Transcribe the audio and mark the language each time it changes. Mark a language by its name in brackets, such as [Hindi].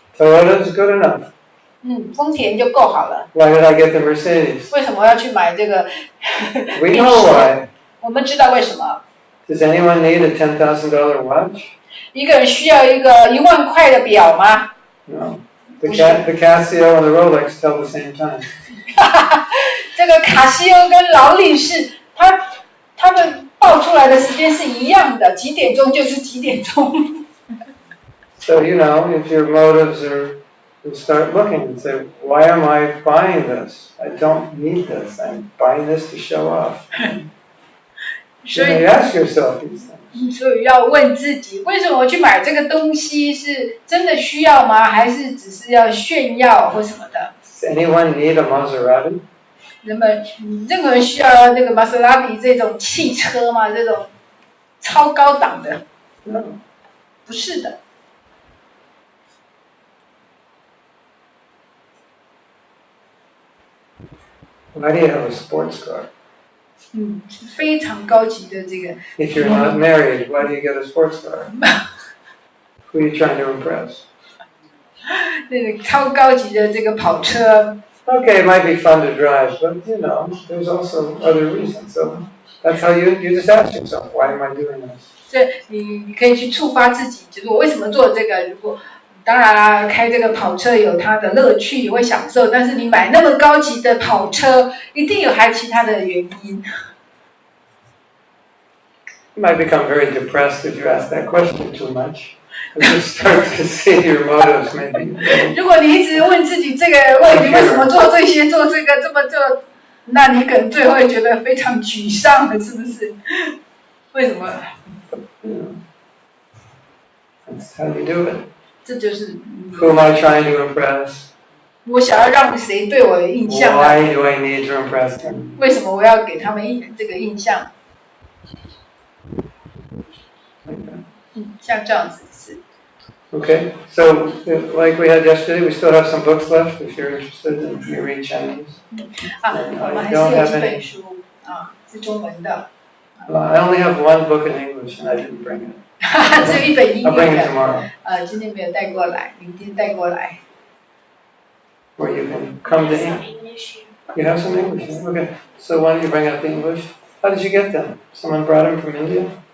[English] Toyota is good enough. [Chinese] 丰田就够好了。 [English] Why did I get the Mercedes? [Chinese] 为什么要去买这个 [English] We know why. [Chinese] 我们知道为什么。 [English] Does anyone need a $10,000 watch? [Chinese] 一个人需要一个1万块的表吗？ [English] No. The Casio and the Rolex tell the same time. [Chinese] 这个卡西欧跟劳力士，他们报出来的时间是一样的，几点钟就是几点钟。 [English] So, if your motives are, you start looking and say, why am I buying this? I don't need this. I'm buying this to show off. You ask yourself these things. [Chinese] 所以要问自己，为什么我去买这个东西是真的需要吗？还是只是要炫耀或什么的？ [English] Does anyone need a Maserati? [Chinese] 任何人需要那个玛莎拉蒂这种汽车吗？这种超高档的？ [English] No. [Chinese] 不是的。 [English] Why do you have a sports car? [Chinese] 是非常高级的这个。 [English] If you're not married, why do you get a sports car? Who are you trying to impress? [Chinese] 那个超高级的这个跑车。 [English] Okay, it might be fun to drive, but there's also other reasons. So that's how you just ask yourself, why am I doing this? [Chinese] 所以你可以去触发自己，就是我为什么做这个？如果当然啦，开这个跑车有它的乐趣，你会享受，但是你买那么高级的跑车，一定有还其他的原因。 [English] You might become very depressed if you ask that question too much. You start to see your motives maybe. [Chinese] 如果你一直问自己这个问题，为什么做这些，做这个这么做，那你可能最后会觉得非常沮丧的，是不是？为什么？ [English] That's how you do it. [Chinese] 这就是。 [English] Who am I trying to impress? [Chinese] 我想要让谁对我有印象 [English] Why do I need to impress them? [Chinese] 为什么我要给他们这个印象？像这样子是。 [English] Okay, so like we had yesterday, we still have some books left if you're interested in if you read Chinese. [Chinese] 我们还是有几本书是中文的。 [English] I only have one book in English and I didn't bring it. [Chinese] 只有一本英语的。 [English] I'll bring it tomorrow. [Chinese] 今天没有带过来，明天带过来。 [English] Where you can come to English. You have some English? Okay. So why don't you bring out the English? How did you get them? Someone brought them from India?